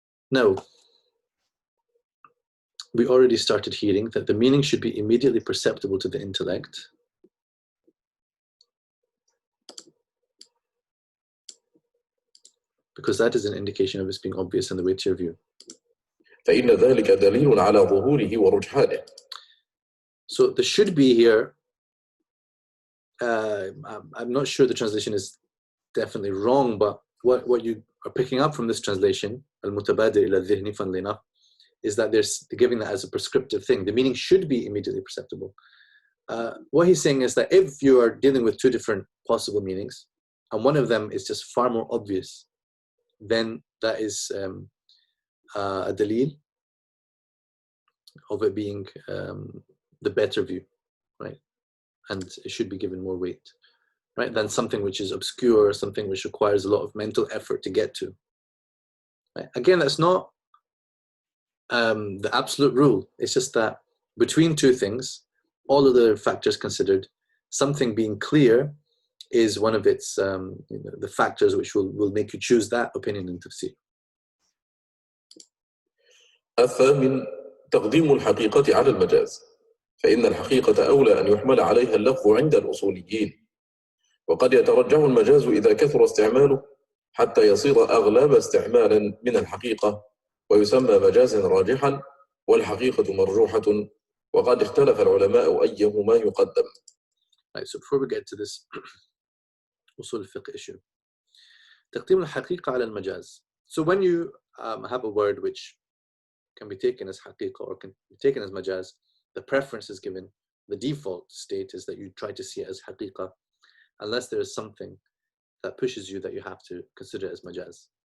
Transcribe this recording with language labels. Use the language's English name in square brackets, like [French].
[English] Now, we already started hearing that the meaning should be immediately perceptible to the intellect. Because that is an indication of its being obvious in the weightier view. [Arabic] فإن ذلك دليل على ظهوره ورجحانه. [English] So the should be here, I'm not sure the translation is definitely wrong, but what you are picking up from this translation, al-mutabadir ila dhihni, funnily enough, is that they're giving that as a prescriptive thing. The meaning should be immediately perceptible. What he's saying is that if you are dealing with two different possible meanings, and one of them is just far more obvious, then that is a dalil of it being the better view, right? And it should be given more weight, right? Than something which is obscure, something which requires a lot of mental effort to get to. Right? Again, that's not the absolute rule. It's just that between two things, all of the factors considered, something being clear is one of its the factors which will make you choose that opinion in tafsir. [Arabic] الثامن تقديم الحقيقة على المجاز، فإن الحقيقة أولى أن يحمل عليها اللفظ عند الأصوليين، وقد يترجح المجاز إذا كثر استعماله حتى يصير أغلب استعمالا من الحقيقة، ويسمى مجازا راجحا، والحقيقة مرجوحة، وقد اختلف العلماء أيهما يقدم. [English] Right, so before we get to this usul al-fiqh issue, [Arabic] تقديم الحقيقة على المجاز. [English] So when you have a word which can be taken as haqiqa or can be taken as majaz, the preference is given. The default state is that you try to see it as haqiqa, unless there is something that pushes you that you have to consider it as majaz.